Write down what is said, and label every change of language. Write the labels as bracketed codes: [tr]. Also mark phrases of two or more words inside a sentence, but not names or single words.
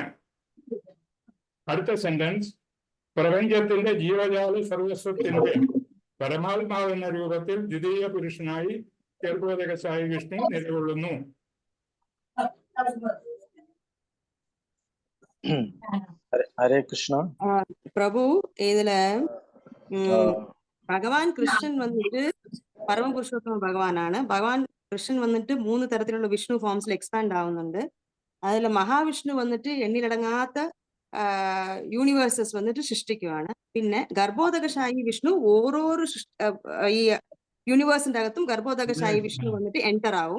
[ml] അടുത്ത സെന്റൻസ്, പ്രപഞ്ചത്തിന്റെ ജീവജാല സർവസ്വത്തിന്റെ പരമാത്മാവ് എന്ന രൂപത്തിൽ ദ്വിതീയ പുരുഷനായി ഗർഭോദകശായി വിഷ്ണു നിലകൊള്ളുന്നു. ഹരേ കൃഷ്ണ. [ta] பிரபு இதுல பகவான் கிருஷ்ணன் வந்துட்டு பரம புருஷோத்தம பகவானாണ്. [ml] ഭഗവാൻ കൃഷ്ണൻ വന്നിട്ട് 3 തരത്തിലുള്ള വിഷ്ണു ഫോംസിൽ എക്സ്പാൻഡ് ആവുന്നുണ്ട്. അതിൽ മഹാവിഷ്ണു വന്നിട്ട് എണ്ണിലടങ്ങാത്ത യൂണിവേഴ്സസ് വന്നിട്ട് സൃഷ്ടിക്കുകയാണ്. പിന്നെ ഗർഭോദകശായി വിഷ്ണു ഓരോരോ ഈ യൂണിവേഴ്സിന്റെ അകത്തും ഗർഭോദകശായി വിഷ്ണു വന്നിട്ട് എൻറ്റർ ആവും.